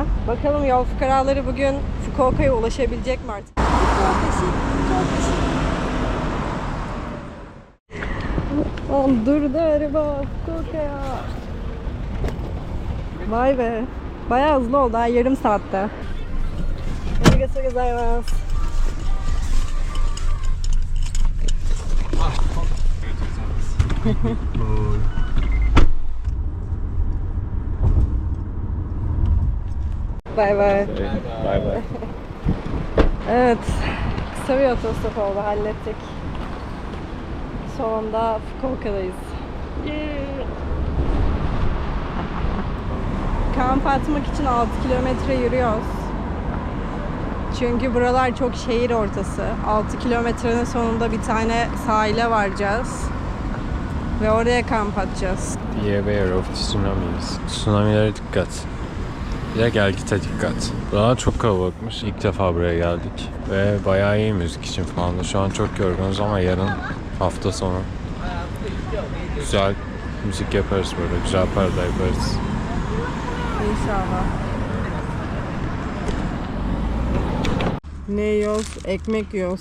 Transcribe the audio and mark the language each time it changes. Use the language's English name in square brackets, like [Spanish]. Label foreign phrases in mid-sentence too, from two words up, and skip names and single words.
[Turkish] Bakalım yol fukaraları bugün Fukuoka'ya ulaşabilecek mi artık? Lan durdu araba Fukuoka'ya. Vay be. Bayağı hızlı oldu ha, yarım saatte. [Japanese] ありがとうございます. [English] Bay bay. Bay bay. [Turkish] Evet. Kısa bir otostop oldu. Hallettik. Sonunda Fukuoka'dayız. Kamp atmak için 6 kilometre yürüyoruz. Çünkü buralar çok şehir ortası. 6 kilometrenin sonunda bir tane sahile varacağız. Ve oraya kamp atacağız. [English] Be aware of tsunamis. [Turkish] Tsunamilere dikkat. Bir de gel gite dikkat. Daha çok kalabalıkmış. İlk defa buraya geldik. Ve bayağı iyi müzik için falan da. Şu an çok yorgunuz ama yarın hafta sonu güzel müzik yaparız böyle. Güzel para da yaparız. İnşallah. Ne yiyoruz? Ekmek yiyoruz.